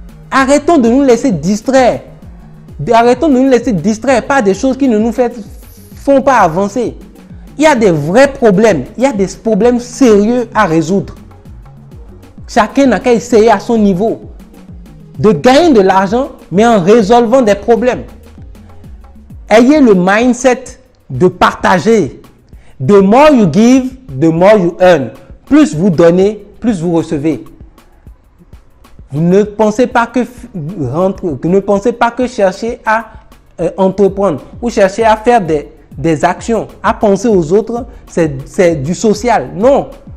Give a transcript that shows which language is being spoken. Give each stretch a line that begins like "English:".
French: Arrêtons de nous laisser distraire. Arrêtons de nous laisser distraire par des choses qui ne nous font pas avancer. Il y a des vrais problèmes. Il y a des problèmes sérieux à résoudre. Chacun n'a qu'à essayer à son niveau de gagner de l'argent, mais en résolvant des problèmes. Ayez le mindset de partager.
English: The more you give, the more you earn.
French: Plus vous donnez, plus vous recevez. Ne pensez pas que chercher à entreprendre ou chercher à faire des actions, à penser aux autres, c'est du social. Non.